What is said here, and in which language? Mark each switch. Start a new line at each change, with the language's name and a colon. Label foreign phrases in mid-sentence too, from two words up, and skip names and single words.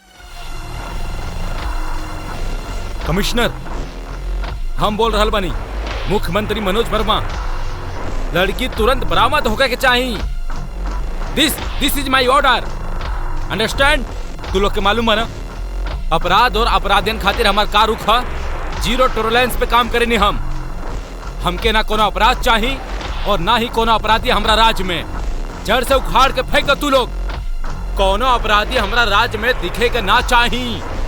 Bhojpuri: कमिश्नर हम बोल रहल बानी, मुख्यमंत्री मनोज वर्मा, लड़की तुरंत बरामद होकर के चाहिए।
English: This is my order, understand?
Bhojpuri: तू लोग के मालूम है ना, अपराध और अपराधियन खातिर हमार का रुख है,
English: zero tolerance
Bhojpuri: पे काम करेनी हम। हमके ना कोनो अपराध चाहिए और ना ही कोनो अपराधी हमरा राज्य में। जड़ से उखाड़ के फेंक दो तू लोग। कोनो अपराधी हमरा राज्य में दिखेगा ना चाहिए।